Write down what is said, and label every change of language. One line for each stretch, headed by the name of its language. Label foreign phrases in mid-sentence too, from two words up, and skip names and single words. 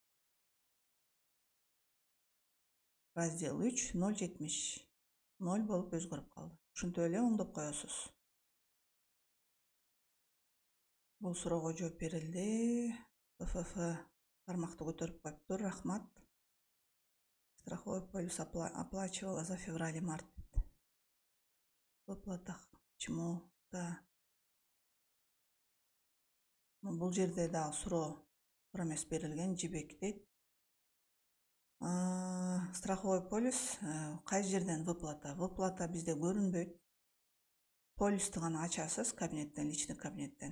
Kyrgyz: Раздел 3 070. 0 болуп өзгөрүп калды. Ушинтип эле оңдоп коесуз. Бул суроого жооп берилди. ФФ тармакты көтөрүп коюптур.
Russian: Рахмат. Страховой полис оплачивала за февраль и март. В выплатах. Почему? Да.
Kyrgyz: Бул жерде дагы суроо эмес берилген. Жибек дейт.
Russian: Страховой полис
Kyrgyz: кайсы жерден
Russian: выплата?
Kyrgyz: Выплата бизде көрүнбөйт. Полисти гана ачасыз кабинеттен, личный кабинеттен.